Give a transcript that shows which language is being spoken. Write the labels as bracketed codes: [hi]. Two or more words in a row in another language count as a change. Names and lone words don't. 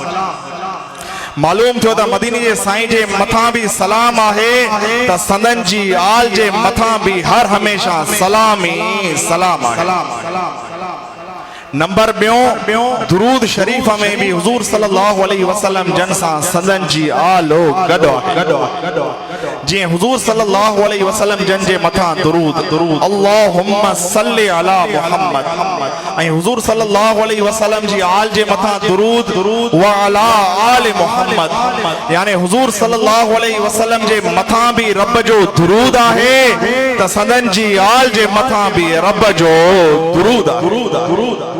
[sd] मालूम थियो त मदीने जे साईं जे मथां भी सलाम आहे त संदन जी आल जे मथां भी हर हमेशा सलाम ही सलाम आहे। नंबर ॿियों दुरूद शरीफ में भी हुजूर [ar] صلى الله عليه وسلم [sd] जन सां संदन जी आलो गॾु आहे। जीअं हुजूर [ar] صلى الله عليه وسلم [sd] जन जे मथां दुरूद [ar] اللهم صل على محمد [sd] ऐं हुजूर [ar] صلى الله عليه وسلم [sd] जी आल जे मथां दुरूद [ar] وعلى آل محمد, [sd] यानी हुजूर [ar] صلى الله عليه وسلم [sd] जे मथां भी रब जो दुरूद आहे त संदन जी आल जे मथां भी रब जो दुरूद आहे।